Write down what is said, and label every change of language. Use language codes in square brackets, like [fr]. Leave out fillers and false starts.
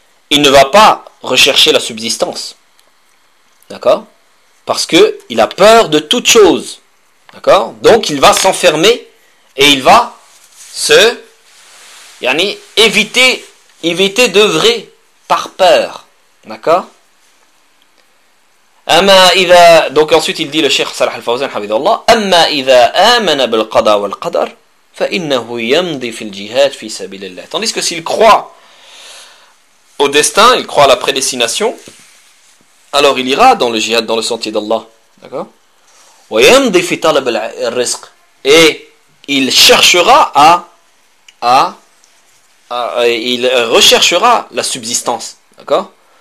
[fr] Il ne va pas rechercher la subsistance, d'accord? Parce que il a peur de toute chose, d'accord? Donc il va s'enfermer et il va se, yani, éviter d'œuvrer par peur, d'accord? [ar] أما إذا دونك [fr] ensuite il dit le Cheikh Salah al-Fawzan [ar] حفظه الله أما إذا آمن بالقضاء والقدر فإنه يمضي في الجهاد في سبيل الله. [fr] Tandis que s'il croit au destin, il croit à la prédestination, alors il ira dans le jihad, dans le sentier d'Allah, d'accord. [ar] ويمضي في طلب الرزق, [fr] et il cherchera à il recherchera la subsistance, d'accord.